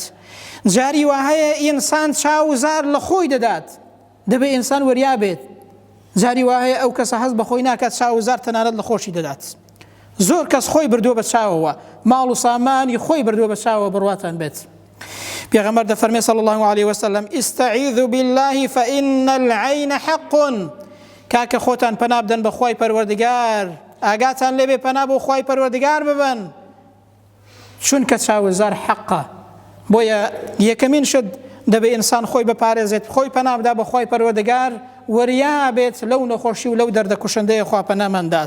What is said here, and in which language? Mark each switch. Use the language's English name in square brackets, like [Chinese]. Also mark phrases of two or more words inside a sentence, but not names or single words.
[Central Kurdish] جاری وهەیە ئینسان چاوزار لە خۆی دەدات دەبێ ئینسان وریا بێت. جاری وهەیە ئەو کەسە هەست بە خۆی ناکات چاوزار تەنانەت لە خۆشی دەدات. زۆر کەس خۆی بردووە بە چاوەوە ماڵ و سامانی خۆی بردووە بە چاوە بڕواتان بێت. پێغەمبەر دەفەرمێ [Arabic] صلی الله علیه وسلم استعیذوا بالله فإن العین حق. [Central Kurdish] کاکە خۆتان پەنا بدەن بە خوای پەروەردگار ئاگاتان لێبێ پەنا بۆ خوای پەروەردگار ببەن چونکە چاوزار حەقە. بۆیە یەکەمین شت دەبێ ئینسان خۆی بپارێزێت خۆی پەنا بدا بە خوای پەروەردگار وریا بێت لەو نەخۆشی و لەو دەردە کوشندەیە خوا پەنامەندات.